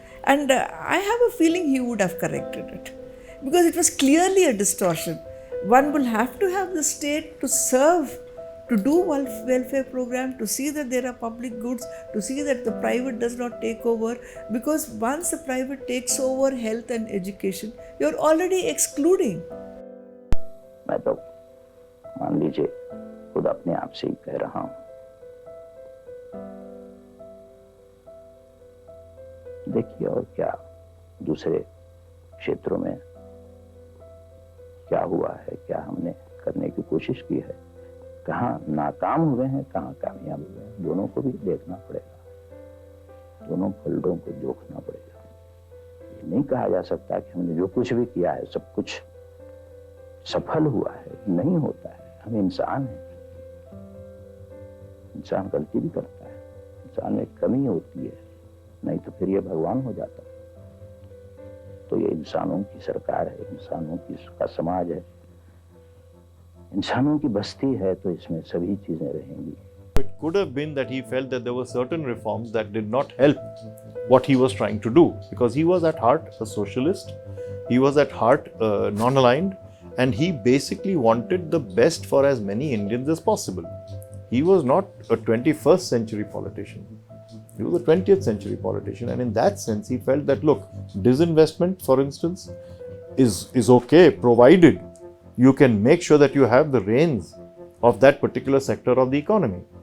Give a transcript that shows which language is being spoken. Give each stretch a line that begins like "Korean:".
English: And I have a feeling he would have corrected it, because it was clearly a distortion. One will have to have the state to serve, to do welfare program, to see that there are public goods, to see that the private does not take over, because once the private takes over health and education, you're already excluding.
Hindi: मैं तो मान लीजिए खुद अपने आप से ही कह रहा हूं, देखिए और क्या दूसरे क्षेत्रों में क्या हुआ है, क्या हमने करने की कोशिश की है, कहाँ नाकाम हुए हैं, कहाँ कामयाब हुए हैं, दोनों को भी देखना पड़ेगा, दोनों फील्डों को जोखना पड़ेगा। ये नहीं कहा जा सकता कि हमने जो कुछ भी किया है सब कुछ सफल हुआ है, नहीं होता है। हम इंसान हैं, इंसान गलती भी करता है, इंसान में कमी होती है, नहीं तो फिर ये भगवान हो जाता है। तो ये इंसानों की सरकार है, इंसानों का समाज है, इंसानों की बस्ती है, तो इसमें सभी चीजें रहेंगी।
English: It could have been that he felt that there were certain reforms that did not help what he was trying to do, because he was at heart a socialist, he was at heart non-aligned, and he basically wanted the best for as many Indians as possible. He was not a 21st century politician. He was a 20th century politician, and in that sense he felt that, look, disinvestment, for instance, is okay provided you can make sure that you have the reins of that particular sector of the economy.